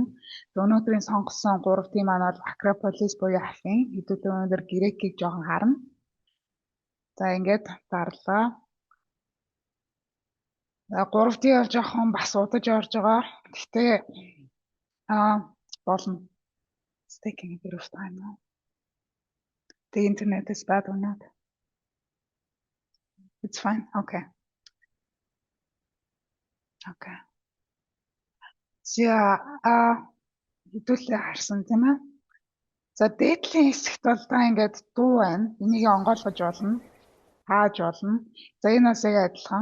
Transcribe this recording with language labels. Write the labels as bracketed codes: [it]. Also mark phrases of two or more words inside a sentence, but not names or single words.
[mn] Өнөөдрийн сонгосон 3D маань бол Acropolis буюу алхын. Хэдүүлээ өнөөдөр Грекийг жоохон харна. За ингээд дарлаа. 3D бол жоохон бас удаж орж байгаа. Гэхдээ болно. [en] It's taking a bit of time now. The internet is bad or not? It's fine. Okay. Okay. [mn] За хэдүүлээ харсан тийм ээ. За дээдлийн хэсэгт бол та ингээд дуу байна. Энийг онгойлгож болно. Хааж болно. За энэ бас яг адилхан.